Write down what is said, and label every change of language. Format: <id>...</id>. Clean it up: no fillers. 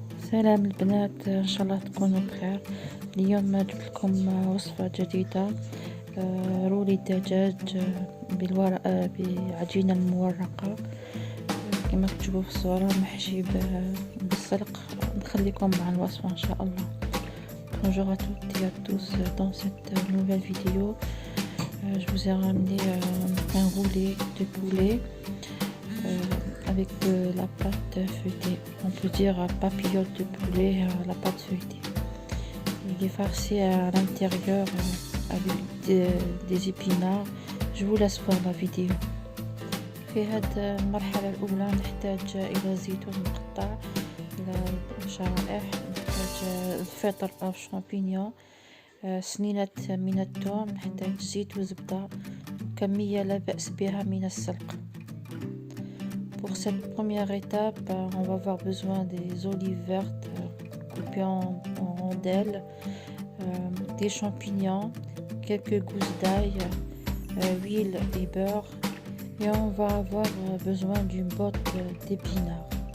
<ar>سلام البنات، ان شاء الله تكونوا بخير. اليوم جبت لكم وصفة جديدة، رولي الدجاج بالورق بعجينة المورقة كما تشوفوا في الصورة، محشي بالسلق. نخليكم مع الوصفة ان شاء الله.</ar> <fr>Bonjour à toutes et à tous, dans cette nouvelle vidéo je vous ai ramené un roulé de poulet avec de la pâte feuilletée. On peut dire papillote de poulet, la pâte feuilletée. Il est farci à l'intérieur avec des épinards. Je vous laisse voir la vidéo.</fr> <ar>في هذه المرحلة الأولى نحتاج إلى زيتون مقطع، إلى شرائح، نحتاج الفطر أو شامبينيون، سنينة من الثوم، نحتاج زيت وزبدة، كمية لا بأس بها من السلق.</ar> <fr>Pour cette première étape, on va avoir besoin des olives vertes coupées en rondelles, des champignons, quelques gousses d'ail, huile et beurre, et on va avoir besoin d'une botte d'épinards.</fr>